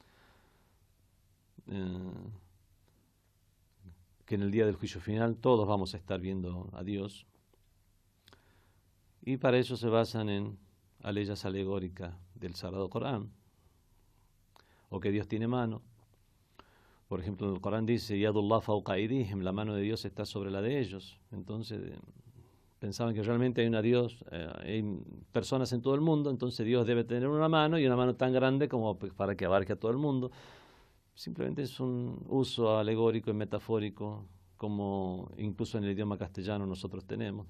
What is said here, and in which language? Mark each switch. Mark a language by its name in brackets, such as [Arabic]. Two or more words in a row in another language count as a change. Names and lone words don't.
[Spanish] Que en el día del juicio final todos vamos a estar viendo a Dios. Y para eso se basan en aleyas alegóricas del Sagrado Corán. O que Dios tiene mano. Por ejemplo, en el Corán dice, [Arabic] يد الله فوق أيديهم, [Spanish] la mano de Dios está sobre la de ellos. Entonces, pensaban que realmente hay hay personas en todo el mundo, entonces Dios debe tener una mano y una mano tan grande como para que abarque a todo el mundo. Simplemente es un uso alegórico y metafórico, como incluso en el idioma castellano nosotros tenemos.